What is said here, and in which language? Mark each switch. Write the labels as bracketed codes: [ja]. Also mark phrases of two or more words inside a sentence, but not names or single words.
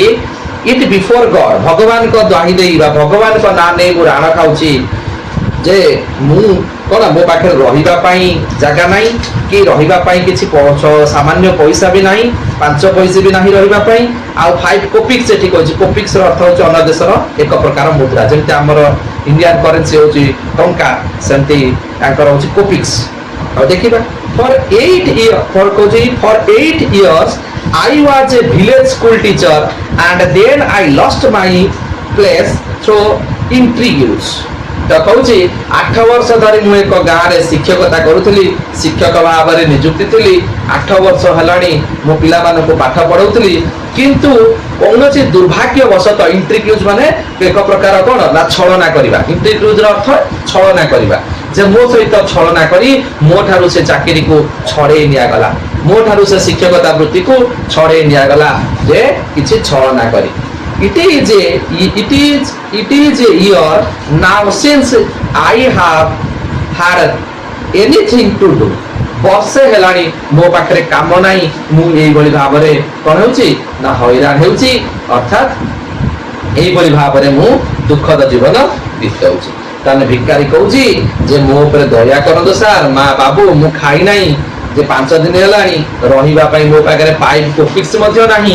[en] it before God, [or] ଭଗବାନଙ୍କ ଦ୍ୱାହି ଦେଇ ବା ଭଗବାନଙ୍କ ନାଁ ନେଇ ମୁଁ ରାଣ ଖାଉଛି ଯେ ମୁଁ କ'ଣ ମୋ ପାଖରେ ରହିବା ପାଇଁ ଜାଗା ନାହିଁ, କି ରହିବା ପାଇଁ କିଛି ସାମାନ୍ୟ ପଇସା ବି ନାହିଁ, 5 ପଇସା ବି ନାହିଁ ରହିବା ପାଇଁ। ଆଉ 5 କୋପିକ୍ସ ଏଠି କହିଛି। କୋପିକ୍ସର ଅର୍ଥ ହେଉଛି ଅନ୍ୟ ଦେଶର ଏକ ପ୍ରକାର ମୁଦ୍ରା, ଯେମିତି ଆମର [en] Indian currency [or] ହେଉଛି ଟଙ୍କା, ସେମିତି ତାଙ୍କର ହେଉଛି କୋପିକ୍ସ। ଆଉ ଦେଖିବା [en] ଫର୍ 8 years I was a village school teacher and then I lost my place through intrigues. [or] ତ କହୁଛି 8 ବର୍ଷ ଧରି ମୁଁ ଏକ ଗାଁରେ ଶିକ୍ଷକତା କରୁଥିଲି, ଶିକ୍ଷକ ଭାବରେ ନିଯୁକ୍ତି ଥିଲି। 8 ବର୍ଷ ହେଲାଣି ମୁଁ ପିଲାମାନଙ୍କୁ ପାଠ ପଢ଼ଉଥିଲି, କିନ୍ତୁ କୌଣସି ଦୁର୍ଭାଗ୍ୟବଶତଃ, ଇଣ୍ଟ୍ରିଗ୍ୟୁଜ ମାନେ ଏକ ପ୍ରକାର କ'ଣ ନା ଛଳନା କରିବା। ଇଣ୍ଟ୍ରିଗ୍ୟୁଜର ଅର୍ଥ ଛଳନା କରିବା, ଯେ ମୋ ସହିତ ଛଳନା କରି ମୋ ଠାରୁ ସେ ଚାକିରିକୁ ଛଡ଼େଇ ନିଆଗଲା, ମୋ ଠାରୁ ସେ ଶିକ୍ଷକତା ବୃତ୍ତିକୁ ଛଡ଼େଇ ନିଆଗଲା, ଯେ କିଛି ଛଳନା କରି। [en] It is a year now since I have had anything to do. [or] ବର୍ଷେ ହେଲାଣି ମୋ ପାଖରେ କାମ ନାହିଁ, ମୁଁ ଏଇଭଳି ଭାବରେ କ'ଣ ହେଉଛି ନା ହଇରାଣ ହେଉଛି, ଅର୍ଥାତ୍ ଏଇଭଳି ଭାବରେ ମୁଁ ଦୁଃଖଦ ଜୀବନ ବିତାଉଛି। ତାହେଲେ ଭିକାରୀ କହୁଛି ଯେ ମୋ ଉପରେ ଦୟା କରନ୍ତୁ ସାର୍, ମା ବାବୁ ମୁଁ ଖାଇ ନାହିଁ, ଯେ 5 ଦିନ ହେଲାଣି ରହିବା ପାଇଁ ମୋ ପାଖରେ 5 କୋପିକ୍ସ ମଧ୍ୟ ନାହିଁ।